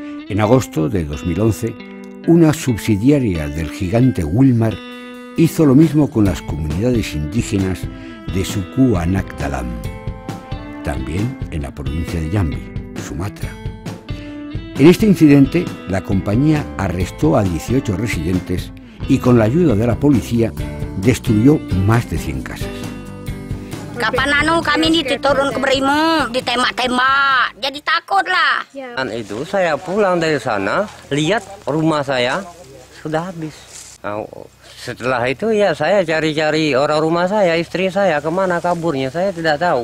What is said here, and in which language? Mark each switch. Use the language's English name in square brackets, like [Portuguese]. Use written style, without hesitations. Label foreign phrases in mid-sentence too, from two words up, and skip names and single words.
[Spanish] En agosto de 2011, una subsidiaria del gigante Wilmar hizo lo mismo con las comunidades indígenas de Suku Anak Dalam, también en la provincia de Jambi, Sumatra. En este incidente, la compañía arrestó a 18 residentes y con la ayuda de la policía destruyó más de 100 casas. [Indonesian] Kapan kami diturun ke Brimo, ditembak-tembak, jadi takut lah. Itu saya pulang dari sana, lihat rumah saya sudah habis. Setelah itu ya saya cari-cari orang rumah saya, istri saya kemana kaburnya saya tidak tahu.